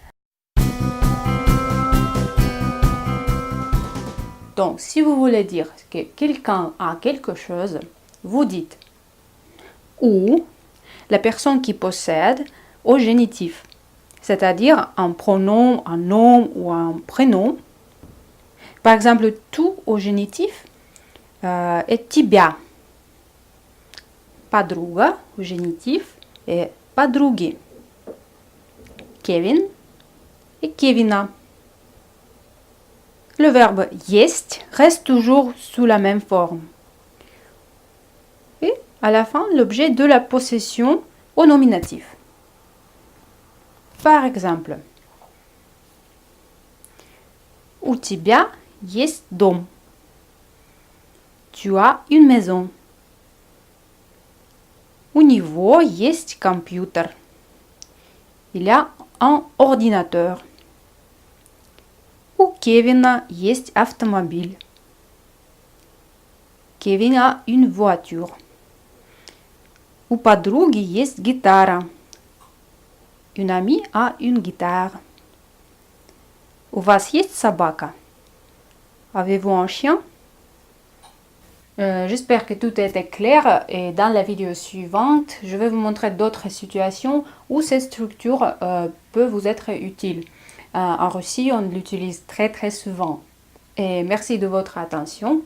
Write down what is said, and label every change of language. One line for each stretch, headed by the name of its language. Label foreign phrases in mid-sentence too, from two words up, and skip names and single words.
French: Donc, si vous voulez dire que quelqu'un a quelque chose, vous dites ou la personne qui possède au génitif, c'est-à-dire un pronom, un nom ou un prénom. Par exemple, tout au génitif est тебя. Подруга au génitif et подруги. Kevin et Kevina. Le verbe есть reste toujours sous la même forme. Et à la fin, l'objet de la possession au nominatif. Par exemple,
Russian: у тебя есть дом.
French: Tu as une maison.
Russian: У него есть компьютер.
French: Il y a un ordinateur.
Russian: У Кевина есть автомобиль.
French: Kevin a une voiture.
Russian: У подруги есть гитара.
French: Une amie a une guitare.
Russian: У вас есть собака?
French: Avez-vous un chien? J'espère que tout était clair et dans la vidéo suivante, je vais vous montrer d'autres situations où cette structure peut vous être utile. En Russie, on l'utilise très souvent. Et merci de votre attention.